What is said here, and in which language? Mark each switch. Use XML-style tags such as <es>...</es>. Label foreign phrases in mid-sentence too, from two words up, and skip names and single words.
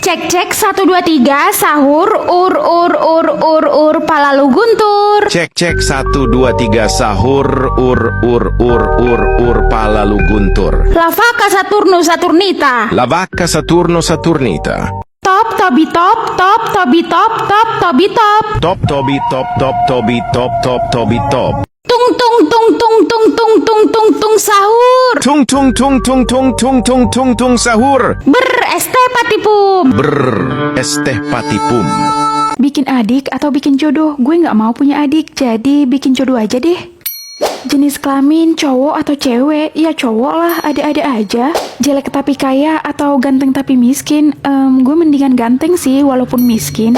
<id>Cek cek 1 2 3 sahur ur pala lu guntur. Cek cek 1 2 3 sahur pala lu guntur.</id> <es>La vaca Saturno Saturnita.</es> <it>La vacca Saturno Saturnita. Top tobi top top tobi top top tobi top. Top tobi top top tobi top top tobi top. Tung tung tung tung tung tung tung tung tung sahur. Tung tung tung tung tung tung tung tung tung sahur. Este patipum. Esteh patipum.</it> <id>Bikin adik atau bikin jodoh? Gue nggak mau punya adik, jadi bikin jodoh aja deh. Jenis kelamin cowok atau cewek? Ya cowok lah, ada-ada aja. Jelek tapi kaya atau ganteng tapi miskin? Gue mendingan ganteng sih walaupun miskin.</id>